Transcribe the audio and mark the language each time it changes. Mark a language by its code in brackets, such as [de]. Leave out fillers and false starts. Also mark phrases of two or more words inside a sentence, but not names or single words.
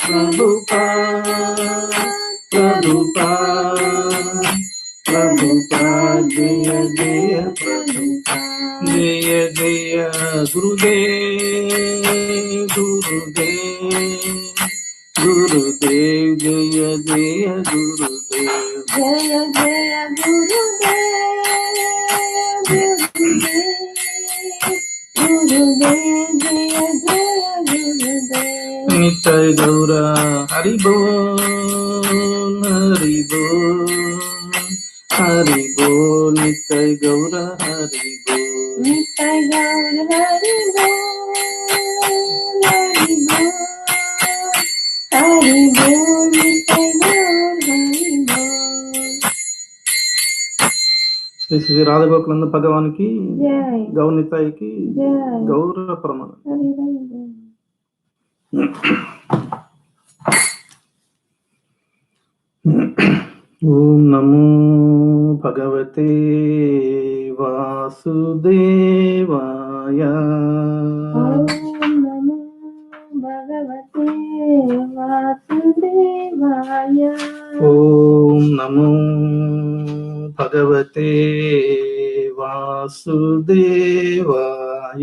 [hi] प्रभुपाद जय प्रभुपाद जय गुरुदेव जय गुरुदेव जय जय गुरुदेव जय जय गुरुदेव नित्य गौरा हरि बोल नित्य गौरा हरि बोल नित्य गौर हरि बोल नित्य गौर हरि बोल [te] శ్రీ శ్రీ రాధగోకులంద భగవానికి జై. గౌనితాయికి జై. గౌర ప్రమాణ. హరి హరి బోల్. [sa] ॐ नमो भगवते वासुदेवाय. ॐ नमो भगवते वासुदेवाय. ॐ नमो भगवते वासुदेवाय.